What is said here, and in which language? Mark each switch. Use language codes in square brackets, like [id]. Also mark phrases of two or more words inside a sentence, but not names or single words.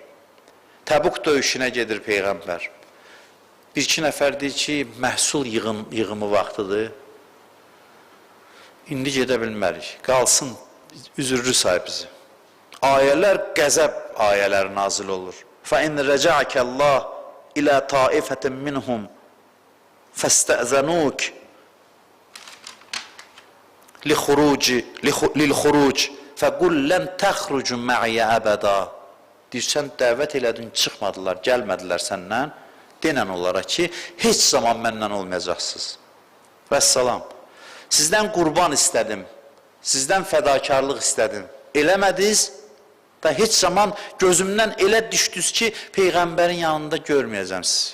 [az] Təbuk döyüşünə gedir Peyğəmbər. Bir-iki nəfər deyir ki, məhsul yığımı vaxtıdır. İndi gedə bilmərik. Qalsın, üzürlü say bizi. Ayələr qəzəb ayələri nazil olur. [ar] فَاِنْ رَجَعَكَ اللّٰهِ اِلَى طَائِفَةٍ مِّنْهُمْ فَاسْتَأْذَنُوكِ لِلْخُرُوجِ فَقُلْ لَنْ تَخْرُجُ مَعِيَ أَبَدًا. [az] Deyir, sən dəvət elədin, çıxmadılar, gəlmədilər səndən. Denən onlara ki, heç zaman məndən olmayacaqsınız. Vəssalam. Sizdən qurban istədim, sizdən fədakarlıq istədim. Eləmədiniz, Da heç zaman gözümdən elə düşdünüz ki, Peyğəmbərin yanında görməyəcəm sizi.